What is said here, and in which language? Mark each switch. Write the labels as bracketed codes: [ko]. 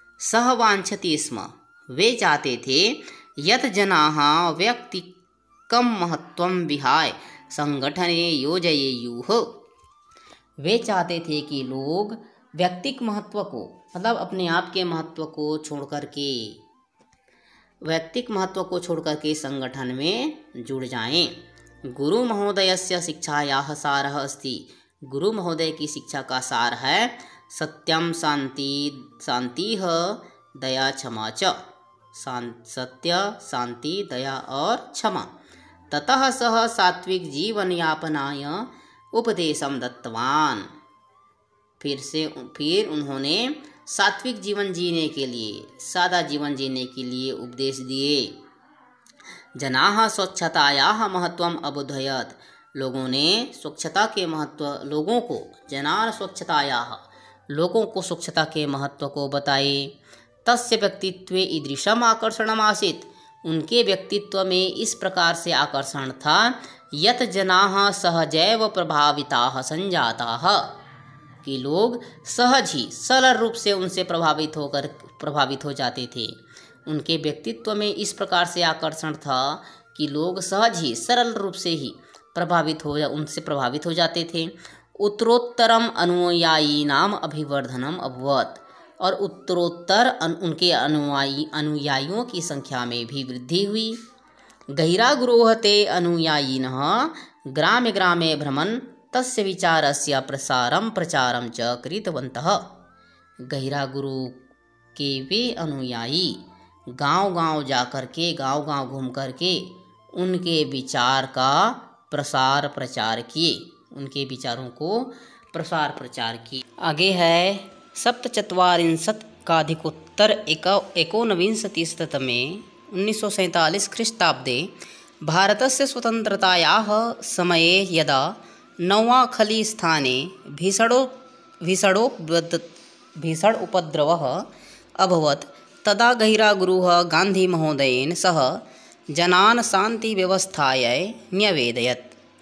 [sa] सह वांछति स्म, [hi] वे चाहते थे, [sa] यत् जनाः व्यक्तिकं महत्वं विहाय संगठने योजयेयुः। [hi] वे चाहते थे कि लोग व्यक्तिक महत्व को, मतलब अपने आप के महत्व को छोड़ करके, व्यक्तिक महत्व को छोड़ करके संगठन में जुड़ जाएं। [sa] गुरु महोदयस्य शिक्षायाः सारः अस्ति। [hi] गुरु महोदय की शिक्षा का सार है [sa] सत्यम शांति दया क्षमा च। [hi] सत्य, शांति, दया और क्षमा। [sa] ततः सः सात्विक जीवन यापनाय उपदेशम दत्तवान। [hi] फिर उन्होंने सात्विक जीवन जीने के लिए, सादा जीवन जीने के लिए उपदेश दिए। [sa] जनाः स्वच्छतायाः महत्वम अबोधयत्। [hi] लोगों ने स्वच्छता के महत्व, लोगों को [sa] जनाः स्वच्छतायाः, [hi] लोगों को स्वच्छता के महत्व को बताए। [sa] तस्य व्यक्तित्वे ईदृशम आकर्षणम आसीत्। [hi] उनके व्यक्तित्व में इस प्रकार से आकर्षण था, [sa] यत् जनाः सहजैव प्रभाविताः संजाताः, [hi] कि लोग सहज ही सरल रूप से उनसे प्रभावित हो जाते थे। उनके व्यक्तित्व में इस प्रकार से आकर्षण था कि लोग सहज ही सरल रूप से ही उनसे प्रभावित हो जाते थे। [sa] उत्तरोत्तरम अनुयायीनाम अभिवर्धनम अभवत्। [hi] और उत्तरोत्तर उनके अनुयायियों की संख्या में भी वृद्धि हुई। [sa] गहिरा गुरोः ते अनुयायिनः ग्रामे ग्रामे भ्रमन् तस्य विचारस्य प्रचारं च कृतवन्तः। [hi] गहिरा गुरु के वे अनुयायी गांव-गांव जाकर के, गांव-गांव घूम करके उनके विचार का प्रसार प्रचार किए, उनके विचारों को प्रसार प्रचार किए। आगे है [sa] सप्तचत्वारिंशत्काधिकोत्तर एकोनविंशतिशततमे 1947 ख्रीष्टाब्दे भारतस्य स्वतन्त्रतायाः समये यदा नौखालीस्थाने भीषण उपद्रवः अभवत् तदा गहिरागुरुः गान्धीमहोदयेन सह जनान् शान्तिव्यवस्थायै न्यवेदयत्।